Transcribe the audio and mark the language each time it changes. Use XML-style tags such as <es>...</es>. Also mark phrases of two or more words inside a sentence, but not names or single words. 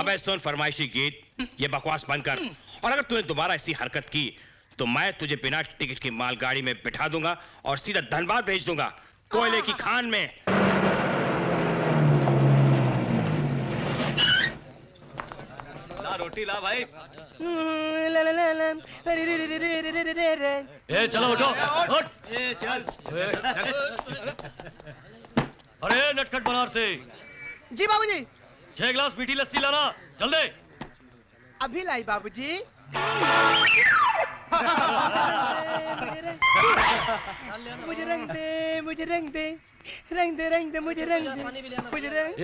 <hi>अबे सुन फरमाइशी गीत, ये बकवास बंद कर। और अगर तूने दोबारा ऐसी हरकत की तो मैं तुझे बिना टिकट की मालगाड़ी में बिठा दूंगा और सीधा धनबाद भेज दूंगा, कोयले की खान में। ला रोटी ला भाई। ला ला ला ला। अरे रे रे रे रे रे रे रे रे। ए चलो उठो, उठ। ए चल। अरे नटखट बनारसी, जी बाबूजी। 6 गिलास मीठी लस्सी लाना, जल्दी। अभी लाई बाबूजी। मुझे रंग दे, मुझे रंग दे, रंग दे, रंग दे, मुझे रंग दे, मुझे रंग।</hi>